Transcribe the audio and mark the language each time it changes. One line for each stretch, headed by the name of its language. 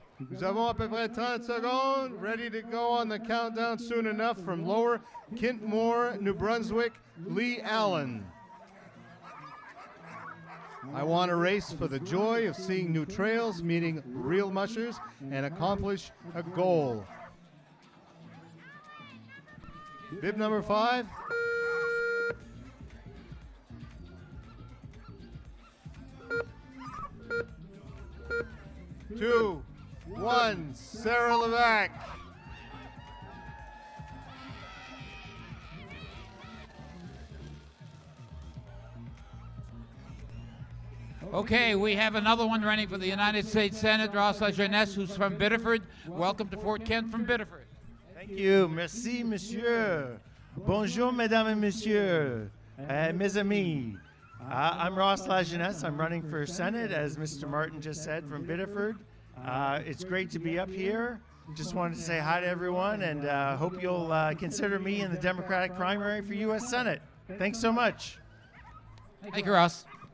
French: Nous avons à peu près 30 secondes.
English: Ready to go on the countdown soon enough from Lower Kintmore, New Brunswick, Leigh Allen. I want to race for the joy of seeing new trails, meeting real mushers, and accomplish a goal. Bib number 5. Two, one, Sarah Levac. Okay, we have another one running for the United States Senate, Ross LaJeunesse, who's from Biddeford. Welcome to Fort Kent from Biddeford. Thank you.
French: Merci, monsieur. Bonjour, mesdames et messieurs. Mes amis.
English: I'm Ross LaJeunesse. I'm running for Senate, as Mr. Martin just said, from Biddeford. It's great to be up here. Just wanted to say hi to everyone and hope you'll consider me in the Democratic primary for U.S. Senate. Thanks so much. Thank you, Ross.